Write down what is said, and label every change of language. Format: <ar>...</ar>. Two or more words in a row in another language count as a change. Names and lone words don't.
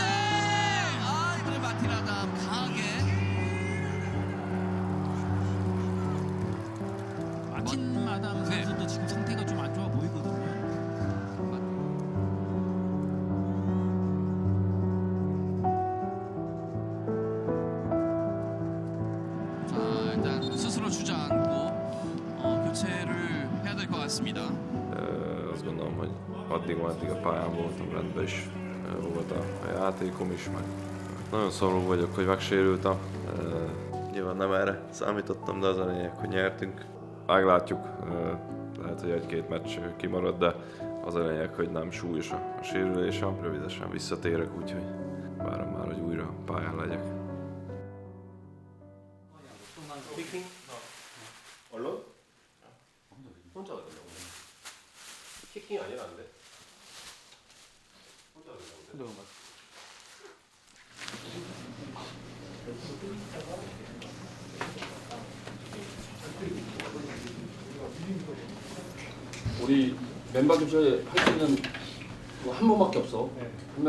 <ko>이번에 마티라다 강하게. 마틴마담 선수도 지금 상태가 좀 안 좋아 보이거든요. 자, 일단 스스로 주저앉고 교체를 해야 될 것 같습니다.</ko> <hu>Azt gondolom, hogy addig a pályán voltam, rendben is volt a játékom is, meg nagyon szomorú vagyok, hogy megsérültem. Nyilván nem erre számítottam, de az a lényeg, hogy nyertünk. Meglátjuk, lehet, hogy egy-két meccs kimarad, de az a lényeg, hogy nem súlyos a sérülésem. Rövidesen visszatérek, úgyhogy várom már, hogy újra pályán legyek.</hu> <ko>언론? 혼자 가려고. 키킹이 아니라 안 돼. 혼자 가려고. 우리 멤버 교체 할 수 있는 한 번밖에 없어.</ko>